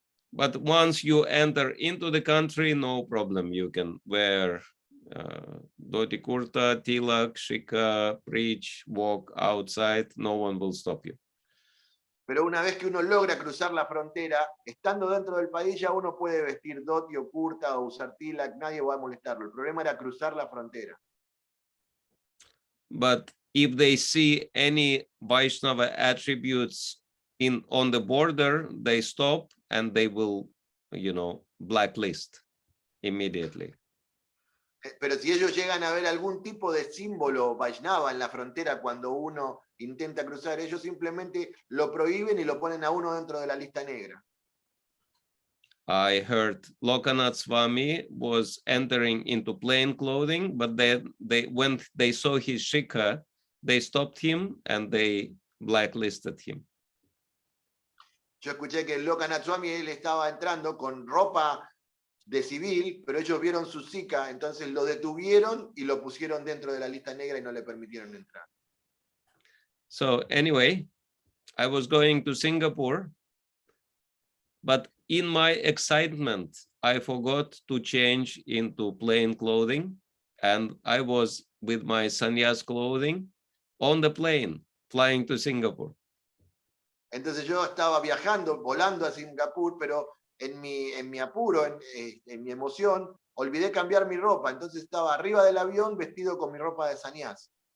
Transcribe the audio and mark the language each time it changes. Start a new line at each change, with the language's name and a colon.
English: But once you enter into the country, no problem. You can wear dhoti kurta, tilak, shikha, preach, walk outside. No one will stop you.
Spanish: Pero una vez que uno logra cruzar la frontera, estando dentro del país ya uno puede vestir dhoti o kurta o usar tilak, nadie va a molestarlo. El problema era cruzar la frontera.
English: But if they see any Vaishnava attributes on the border, they stop and they will, you know, blacklist immediately.
Spanish: Pero si ellos llegan a ver algún tipo de símbolo Vaishnava en la frontera cuando uno intenta cruzar, ellos simplemente lo prohíben y lo ponen a uno dentro de la lista negra.
English: I heard Lokanath Swami was entering into plain clothing, but then when they saw his shikha, they stopped him and they blacklisted him.
Spanish: Yo escuché que Lokanath Swami, él estaba entrando con ropa de civil, pero ellos vieron su zika, entonces lo detuvieron y lo pusieron dentro de la lista negra y no le permitieron entrar.
English: So anyway, I was going to Singapore, but in my excitement, I forgot to change into plain clothing, and I was with my Sannyasa clothing on the plane flying to Singapore.
Spanish: Entonces yo estaba viajando, volando a Singapur, pero en mi apuro, en mi emoción, olvidé cambiar mi ropa. Entonces estaba arriba del avión vestido con mi ropa de Sannyasa.